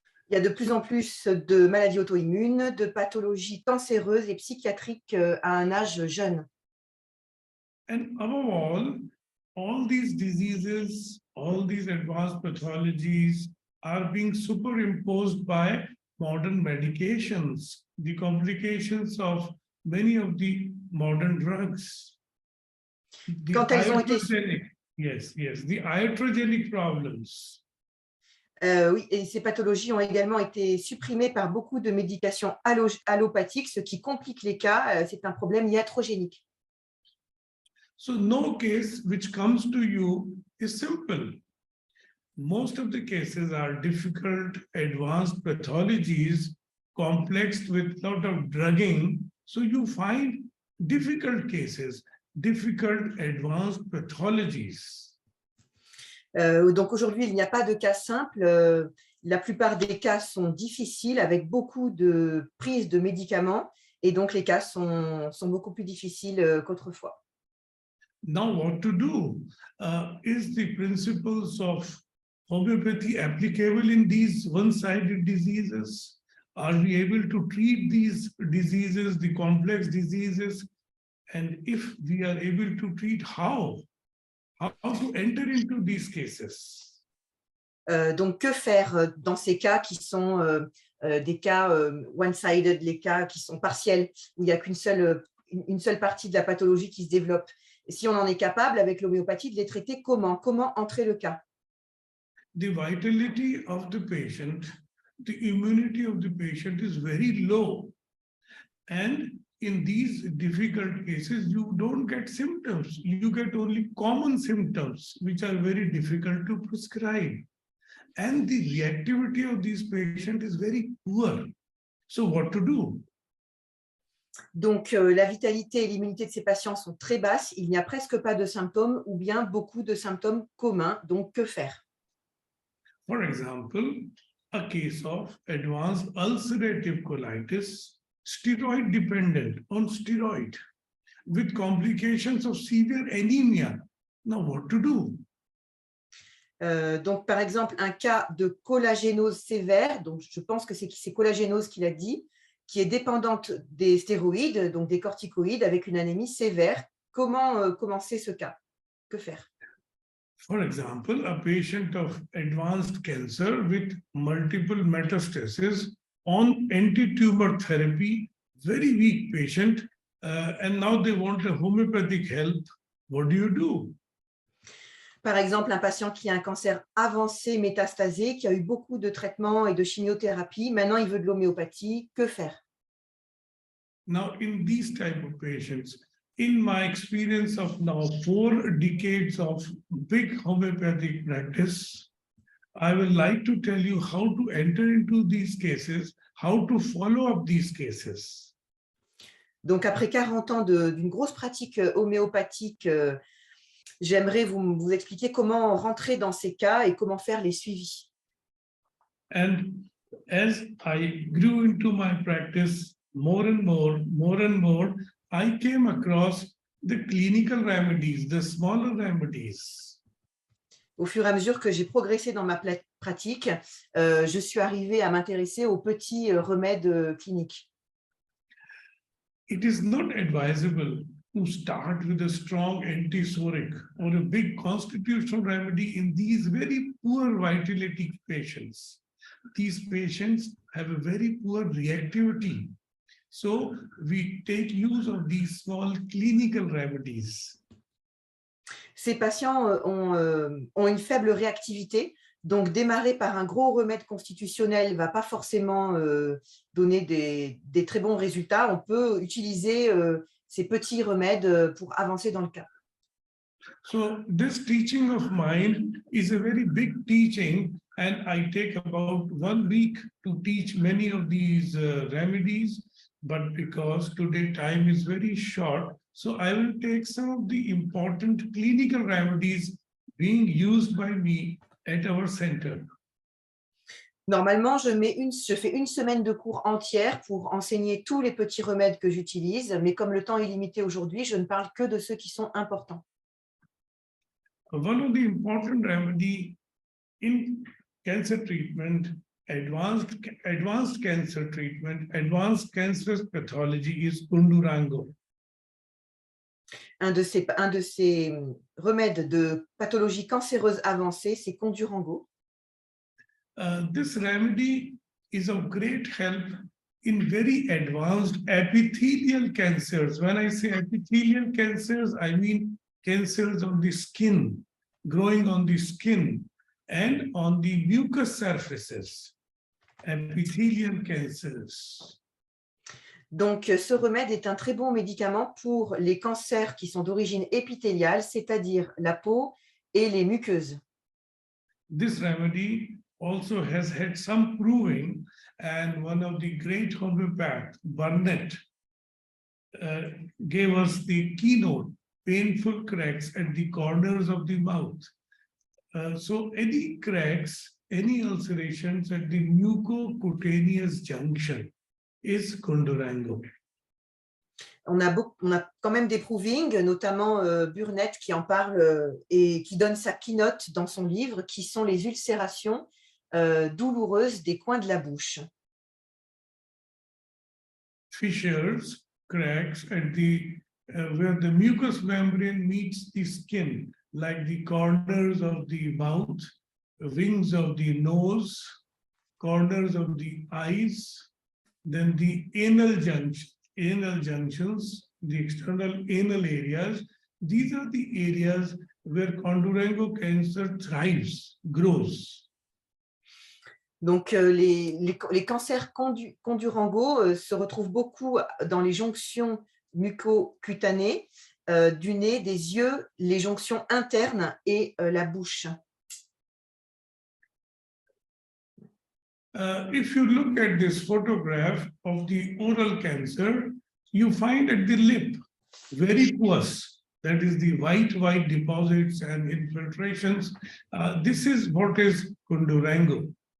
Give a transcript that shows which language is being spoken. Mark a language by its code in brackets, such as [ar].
[fr] Il y a de plus en plus de maladies auto-immunes, de pathologies cancéreuses et psychiatriques à un âge jeune. [en] And above all these diseases, all these advanced pathologies are being superimposed by modern medications, the complications of many of the modern drugs. [fr] Quand elles ont été... [en] Yes, the iatrogenic problems. [fr] Oui, et ces pathologies ont également été supprimées par beaucoup de médications allopathiques, ce qui complique les cas. C'est un problème iatrogénique. [en] So no case which comes to you is simple. Most of the cases are difficult, advanced pathologies, complex with a lot of drugging. So you find difficult cases, difficult advanced pathologies. [fr] Donc aujourd'hui, il n'y a pas de cas simple. La plupart des cas sont difficiles avec beaucoup de prise de médicaments et donc les cas sont beaucoup plus difficiles qu'autrefois. [en] Now what to do? Is the principles of homeopathy applicable in these one-sided diseases? Are we able to treat these diseases, the complex diseases? And if we are able to treat, how to enter into these cases? [fr] Donc, que faire dans ces cas qui sont des cas one-sided, les cas qui sont partiels, où il n'y a une seule partie de la pathologie qui se développe? Et si on en est capable, avec l'homéopathie, de les traiter comment? Comment entrer le cas? [en] The vitality of the patient, the immunity of the patient is very low. And in these difficult cases, you don't get symptoms. You get only common symptoms, which are very difficult to prescribe. And the reactivity of these patients is very poor. So what to do? [fr] Donc, la vitalité et l'immunité de ces patients sont très basses. Il n'y a presque pas de symptômes ou bien beaucoup de symptômes communs. Donc, que faire? [en] For example, a case of advanced ulcerative colitis, steroid dependent on steroid, with complications of severe anemia. Now, what to do? [fr] Donc, par exemple, un cas de collagénose sévère, donc je pense que c'est collagénose qu'il a dit, qui est dépendante des stéroïdes, donc des corticoïdes, avec une anémie sévère. Comment commencer ce cas? Que faire? [en] For example, a patient of advanced cancer with multiple metastases on anti-tumor therapy, very weak patient, and now they want a homeopathic help. What do you do? [fr] Par exemple, un patient qui a un cancer avancé métastasé, qui a eu beaucoup de traitements et de chimiothérapie, maintenant il veut de l'homéopathie, que faire? [en] Now, in these type of patients, in my experience of now 4 decades of big homeopathic practice, I will like to tell you how to enter into these cases, how to follow up these cases. [fr] Donc, après 40 ans d'une grosse pratique homéopathique, j'aimerais vous expliquer comment rentrer dans ces cas et comment faire les suivis. [en] And as I grew into my practice more and more, I came across the clinical remedies, the smaller remedies. [fr] Au fur et à mesure que j'ai progressé dans ma pratique, je suis arrivée à m'intéresser aux petits remèdes cliniques. [en] It is not advisable to start with a strong antisoric or a big constitutional remedy in these very poor vitality patients. These patients have a very poor reactivity. So we take use of these small clinical remedies. [fr] Ces patients ont une faible réactivité, donc démarrer par un gros remède constitutionnel ne va pas forcément donner des très bons résultats. On peut utiliser ces petits remèdes pour avancer dans le cas. [en] So this teaching of mine is a very big teaching, and I take about 1 week to teach many of these remedies, but because today time is very short, so I will take some of the important clinical remedies being used by me at our center. [fr] Normalement, je fais 1 semaine de cours entière pour enseigner tous les petits remèdes que j'utilise, mais comme le temps est limité aujourd'hui, je ne parle que de ceux qui sont importants. [en] One of the important remedy in cancer treatment, advanced cancer treatment, advanced cancerous pathology is Kundurango. [fr] Un de ces remèdes de pathologie cancéreuse avancée, c'est Kondurango. [en] This remedy is of great help in very advanced epithelial cancers. When I say epithelial cancers, I mean cancers on the skin, growing on the skin and on the mucous surfaces, epithelial cancers. [fr] Donc, ce remède est un très bon médicament pour les cancers qui sont d'origine épithéliale, c'est-à-dire la peau et les muqueuses. [en] This remedy also has had some proving, and one of the great homeopaths, Burnett, gave us the keynote, painful cracks at the corners of the mouth. So any cracks, any ulcerations at the mucocutaneous junction is Kundurango. [fr] On a quand même des provings, notamment Burnett qui en parle et qui donne sa keynote dans son livre, qui sont les ulcérations douloureuses des coins de la bouche. [en] Fissures, cracks at the where the mucous membrane meets the skin, like the corners of the mouth, wings of the nose, corners of the eyes, then the anal junctions, the external anal areas. These are the areas where Kondurango cancer thrives, grows. [fr] Donc, les cancers Kondurango se retrouvent beaucoup dans les jonctions mucocutanées du nez, des yeux, les jonctions internes et la bouche. [en] If you look at this photograph of the oral cancer, you find at the lip very pus, that is the white deposits and infiltrations. This is what is Kundurango.